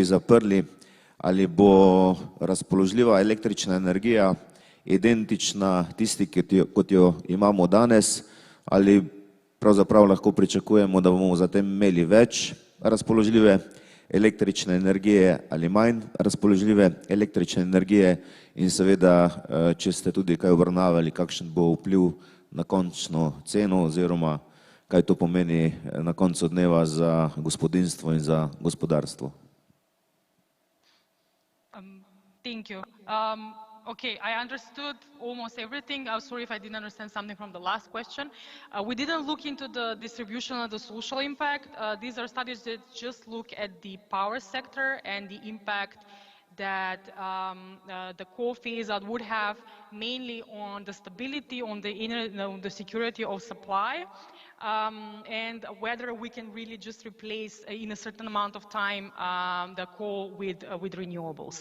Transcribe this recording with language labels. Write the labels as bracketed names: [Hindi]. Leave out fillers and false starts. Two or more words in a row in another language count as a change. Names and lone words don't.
[Slovenian] zaprli, ali bo razpoložljiva električna energija identična tisti, kot jo imamo danes, ali pravzaprav lahko pričakujemo, da bomo zatem imeli več razpoložljive električne energije ali manj razpoložljive električne energije, in seveda, če ste tudi kaj obravnavali, kakšen bo vpliv na končno ceno oziroma kaj to pomeni na koncu dneva za gospodinjstvo in za gospodarstvo. [English] Thank you. Okay, I understood almost everything. I'm sorry if I didn't understand something from the last question. We didn't look into the distribution of the social impact. These are studies that just look at the power sector and the impact that the coal phase out would have mainly on the stability, on the security of supply, and whether we can really just replace in a certain amount of time the coal with renewables.